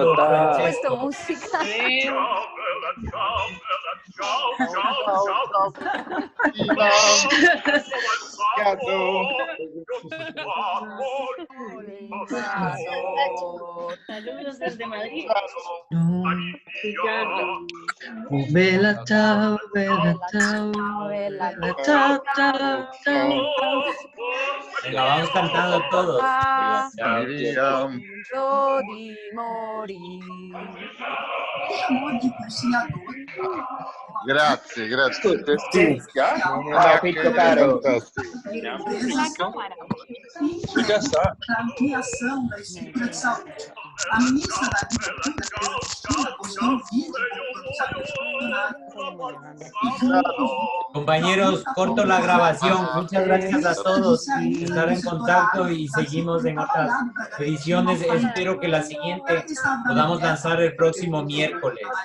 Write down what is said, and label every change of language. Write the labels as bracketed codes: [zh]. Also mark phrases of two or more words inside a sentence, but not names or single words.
[es] Bogotá. Francesco. Música. Saludos desde Madrid. [it] Bella ciao, bella ciao, bella ciao, ciao, ciao. [es] Venga, vamos cantando todos. Miriam. [it] Di morir. Grazie, grazie. Capito, caro. [es] La cámara. [pt] Já está. Para ampliação da explicação. A ministra da Agricultura conseguiu [es] Compañeros, corto la grabación. Muchas gracias a todos por estar en contacto y seguimos en otras ediciones. Espero que la siguiente podamos lanzar el próximo miércoles.